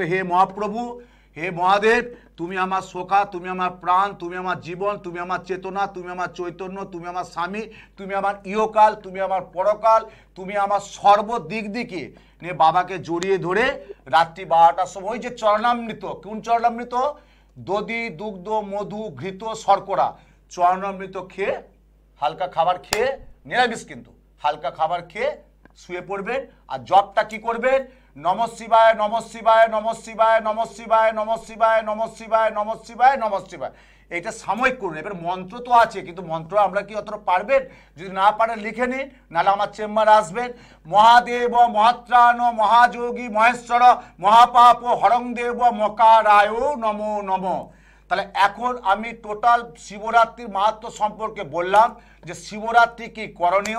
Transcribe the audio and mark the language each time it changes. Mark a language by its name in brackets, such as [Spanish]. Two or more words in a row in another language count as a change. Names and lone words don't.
[Bangla] হে মহাপ্রভু, হে মহাদেব, তুমি আমার সখা, তুমি আমার প্রাণ, তুমি আমার জীবন, তুমি আমার চেতনা, তুমি আমার চৈতন্য, তুমি আমার স্বামী, তুমি আমার ইহকাল, তুমি আমার পরকাল, তুমি আমার সর্বদিক দিকে নিয়ে বাবাকে জড়িয়ে ধরে রাত্রি 12টার সময় যে চরণামৃত, কোন চরণামৃত? দধি দুগ্ধ মধু ঘৃত শর্করা চরণামৃত খেয়ে, হালকা খাবার খেয়ে, নিরামিষ কিন্তু হালকা খাবার খেয়ে শুয়ে পড়বেন। আর জপটা কি করবেন? [Sanskrit] নমঃ শিবায় নমঃ শিবায় নমঃ শিবায় নমঃ শিবায় নমঃ শিবায় নমঃ শিবায় নমঃ শিবায় নমঃ শিবায়, [Bangla] এইটা সাময়িক করুন। এবার মন্ত্র তো আছে, কিন্তু মন্ত্র আমরা কি অতটা পারবেন? যদি না পারেন লিখে নিন, নাহলে আমার চেম্বারে আসবেন। [Sanskrit] মহাদেব মহাত্রাণ মহাযোগী মহেশ্বর মহাপাপ হরং দেব মকারায় নমো নমঃ। [Bangla] তাহলে এখন আমি টোটাল শিবরাত্রির মাহাত্ম্য সম্পর্কে বললাম যে শিবরাত্রি কি করণীয়।